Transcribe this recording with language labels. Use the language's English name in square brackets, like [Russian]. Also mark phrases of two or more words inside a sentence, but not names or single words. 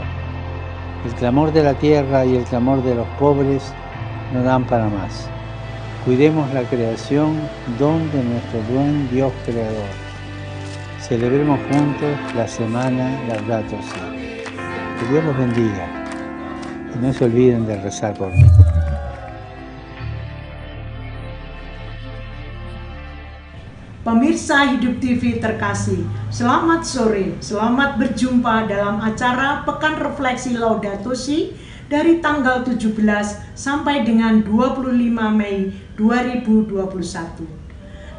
[Spanish] El clamor de la tierra y el clamor de los pobres no dan para más. Cuidemos la creación, don de nuestro buen Dios Creador. Celebremos juntos la Semana Laudato Si. Que Dios los bendiga y no se olviden de rezar por mí. [Indonesian] Pemirsa Hidup TV terkasih, selamat sore, selamat berjumpa dalam acara Pekan Refleksi Laudato Si dari tanggal 17 sampai dengan 25 Mei 2021.